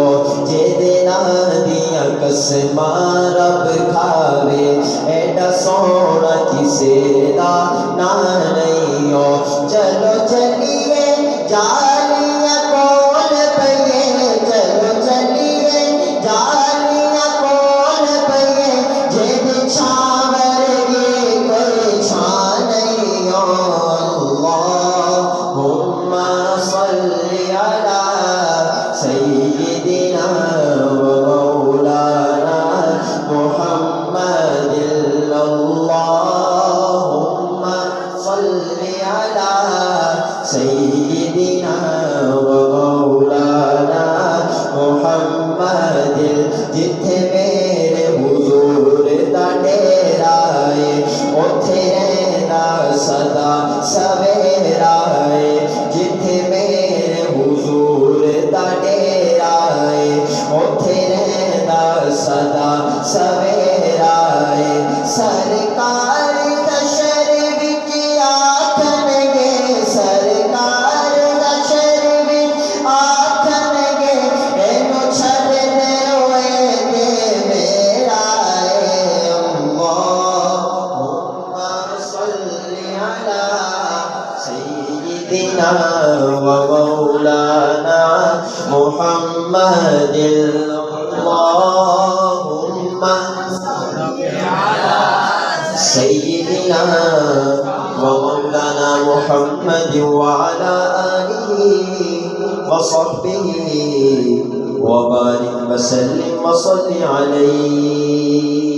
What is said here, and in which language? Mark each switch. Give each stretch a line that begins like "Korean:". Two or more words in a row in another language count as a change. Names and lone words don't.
Punjabi: جیدے ناں دیاں قسماں رب کھاوے ایڈا سوہنا کسے دا ناں نہیں ہو چلو چلیے جالیاں کول پئیے چلو چلیے جالیاں کول پئیے جیدی چھاں ورگی کوئی چھاں نہیں ہو
Arabic: اللهم صل على سيدنا ومولانا محمد اللهم صل على سيدنا و مولانا محمد
Punjabi: جتھے میرے حضور دا ڈیرا ہے اوتھے رہنا سدا سویرا ہے جتھے میرے حضور دا ڈیرا ہے اوتھے رہنا سدا سویرا ہے سرکار حشر وچ آکھنگے سرکار حشر وچ آکھنگے اینوں چھڈ دے اوئے تے میرا ہے
Arabic: اللهم صل على سيدنا ومولانا محمد اللهم سيدنا ومولانا محمد وعلى آله وصحبه وبارك وسلم وصل عليه.